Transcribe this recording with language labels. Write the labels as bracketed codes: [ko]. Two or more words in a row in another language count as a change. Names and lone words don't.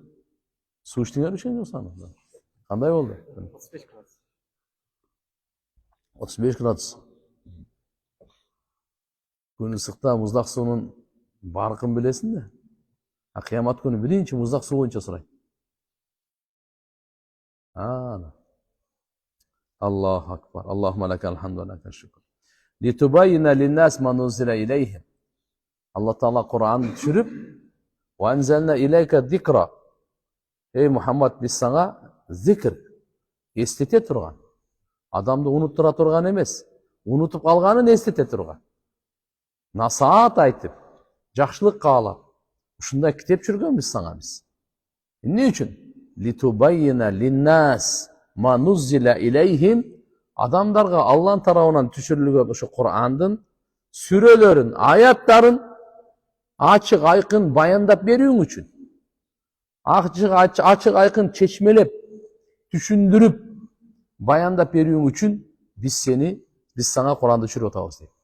[ky] Суу иштиңер ишен жусаны. Кандай болду? 35 градус. 35 градус. Күн ысыкта муздак суунун баркын билесиң да. Кыямат күнү биринчи муздак суу боюнча сурайт. [ar] الله أكبر. اللهم لك الحمد ولك الشكر. لتبين للناس ما نزل إليهم. [ky] Алла Таала Куранды түшүрүп, [ar] وأنزلنا إليك الذكر. [ky] Эй Мухаммад, биз сага зикр, эстете турган. Адамды унуттура турган эмес, унутуп калганын эстете турган. Насаат айтып, жакшылык каалап, ушундай китеп түшүргөнбүз сага биз. Эмне үчүн? [ar] لتبين للناس ما نزل إليهم. [ky] Адамдарга Алланын тарабынан түшүрүлгөн ошо Курандын сүрөлөрүн, аяттарын ачык айкын баяндап берүүң үчүн. Ачык айкын чечмелеп, түшүндүрүп, баяндап берүүң үчүн биз сага Куранды түшүрүп атабыз дейт.